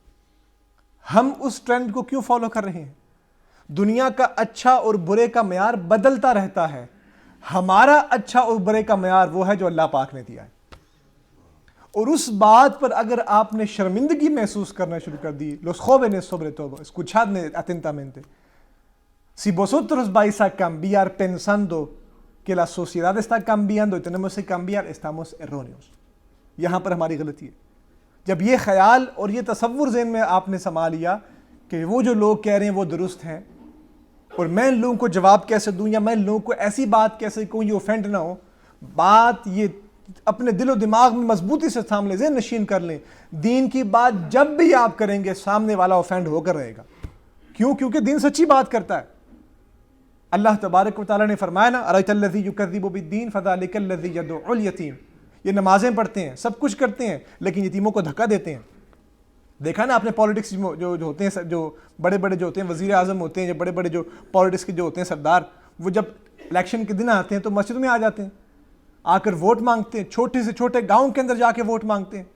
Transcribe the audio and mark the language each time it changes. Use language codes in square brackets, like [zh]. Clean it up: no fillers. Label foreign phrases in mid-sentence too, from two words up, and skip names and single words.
[ur] ہم اس ٹرینڈ کو کیوں فالو کر رہے ہیں؟ دنیا کا اچھا اور برے کا معیار بدلتا رہتا ہے، ہمارا اچھا اور برے کا معیار وہ ہے جو اللہ پاک نے دیا ہے۔ اور اس بات پر اگر آپ نے شرمندگی محسوس کرنا شروع کر دی، [es] los jóvenes sobre todo, escuchadme atentamente, si vosotros vais a cambiar pensando que la sociedad está cambiando y tenemos que cambiar, estamos erróneos۔ [ur] یہاں پر ہماری غلطی ہے۔ جب یہ خیال اور یہ تصور ذہن میں آپ نے سما لیا کہ وہ جو لوگ کہہ رہے ہیں وہ درست ہیں، اور میں ان لوگوں کو جواب کیسے دوں یا میں ان لوگوں کو ایسی بات کیسے کہوں یہ اوفینڈ نہ ہو، بات یہ اپنے دل و دماغ میں مضبوطی سے تھام لیں، ذہن نشین کر لیں، دین کی بات جب بھی آپ کریں گے سامنے والا اوفینڈ ہو کر رہے گا۔ کیوں؟ کیونکہ دین سچی بات کرتا ہے۔ اللہ تبارک و تعالیٰ نے فرمایا نا [ar] أَرَأَيْتَ الَّذِي يُكَذِّبُ بِالدِّينِ فَذَلِكَ الَّذِي يَدُعُّ الْيَتِيمَ، [ur] یہ نمازیں پڑھتے ہیں، سب کچھ کرتے ہیں، لیکن یتیموں کو دھکا دیتے ہیں۔ دیکھا نا آپ نے پالیٹکس جو ہوتے ہیں، جو بڑے بڑے جو ہوتے ہیں وزیر اعظم ہوتے ہیں، جو بڑے بڑے جو پالیٹکس کے جو ہوتے ہیں سردار، وہ جب الیکشن کے دن آتے ہیں تو مسجد میں آ جاتے ہیں، آ کر ووٹ مانگتے ہیں، چھوٹے سے چھوٹے گاؤں کے اندر جا کے ووٹ مانگتے ہیں۔